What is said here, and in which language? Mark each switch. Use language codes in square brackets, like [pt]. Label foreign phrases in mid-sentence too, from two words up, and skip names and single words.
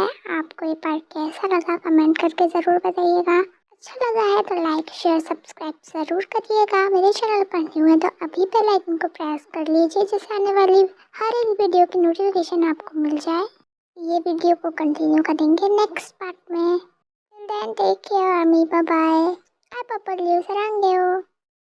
[hi] आपको ये पार्ट कैसा लगा कमेंट करके ज़रूर बताइएगा। अच्छा लगा है तो [en] like share subscribe [hi] ज़रूर करिएगा। मेरे चैनल पर न्यू है तो अभी [en] bell icon [hi] को प्रेस कर लीजिए जिससे आने वाली हर एक वीडियो की नोटिफिकेशन आपको मिल जाए। ये वीडियो को कंटिन्यू करेंगे [en] next part [hi] में। [en] Then take care, Ami. Bye bye. [tl] Ay, papaliw, sarangyo.